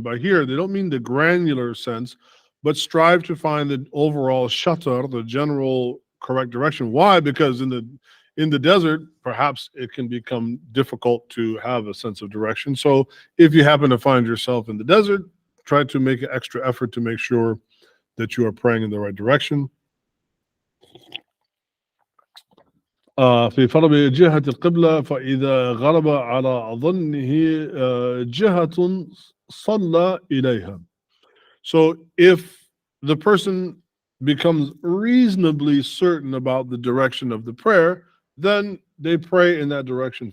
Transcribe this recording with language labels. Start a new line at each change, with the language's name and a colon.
English: By here, they don't mean the granular sense, but strive to find the overall shatar, the general correct direction. Why? Because in the desert, perhaps it can become difficult to have a sense of direction. So if you happen to find yourself in the desert, try to make an extra effort to make sure that you are praying in the right direction.
Arabic: في فرض جهة القبلة فإذا غلب على ظنه جهة صلى إليها.
English: So if the person becomes reasonably certain about the direction of the prayer, then they pray in that direction.